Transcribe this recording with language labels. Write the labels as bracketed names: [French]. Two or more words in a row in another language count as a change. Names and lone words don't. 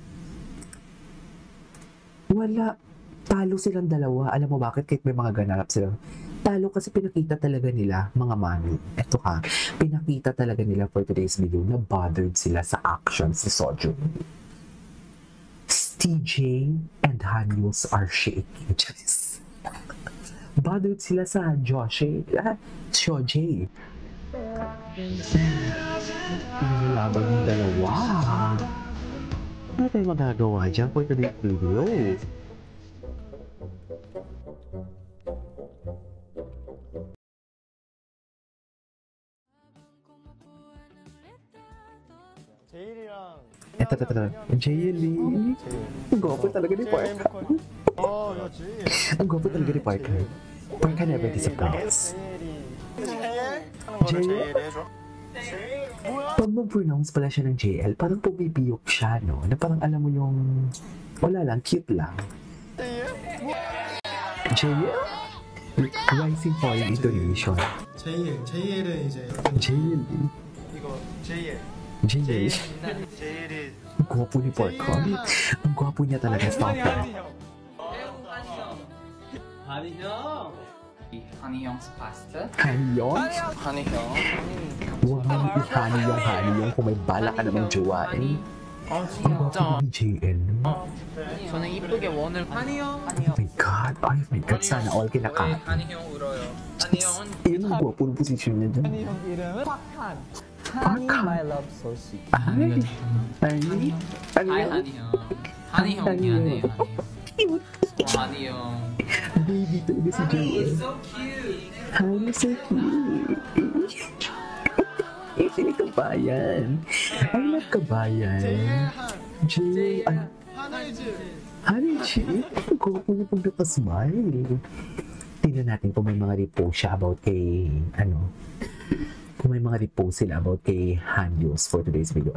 [Filipino] Wala. Talo silang dalawa. Alam mo bakit? Kahit may mga ganap silang. Talo kasi pinakita talaga nila, mga mami. Eto ha, pinakita talaga nila [English] for today's video [Filipino] na bothered sila sa action si Sojun. [English] TJ and Hanyul's are shaking. Just bothered [Filipino] sila sa Shojay. Nilalaban yung dalawa. Ano tayo magagawa dyan [English] for today's video? [Filipino] Ito. Jaylin. Ang gwapo talaga ni Parker. Ang gwapo talaga ni Parker. [English] Parker never disappoints. [Filipino] JL? Pag mag-pronounce pala siya ng JL, parang pumipiyok siya, no? Na parang alam mo yung, wala lang, cute lang. JL? [English] Rising Foreign Intonation. [Korean] JL은 이제 JL. 이거 JL. [Filipino] JL. Ang gwapo ni Parker. Ang gwapo niya talaga, stopper. [English] Haniyong's pasta. Haniyong? Haniyong. [Filipino] Huwag mo ihani yung Haniyong kung may bala ka namang jowain. Ang gwapo ni JL. [Korean] 저는 이쁘게 원을 한이형. [English] Oh my God. Oh my God. [Filipino] Sana all kinakain. [Korean] 한이형 울어요. 한이형은 [Filipino] Iyon ang gwapo ng posisyon niya dyan. [Korean] 한이형 이름은 곽한. [English] Honey, my love so sweet. Ay, [Korean] 하이 한이형. 한이형 미안해요. 한이형. [Filipino] Baby talaga si JL. [English] So cute. Hi, so cute. [Filipino] Ito ni Kabayan. [English] I love Kabayan. JL. Haniji. [Filipino] Ang gwapo niya pag nakasmile. Tingnan natin kung may mga repost siya about kay, kung may mga repost sila about kay Hanyul's [English] for today's video.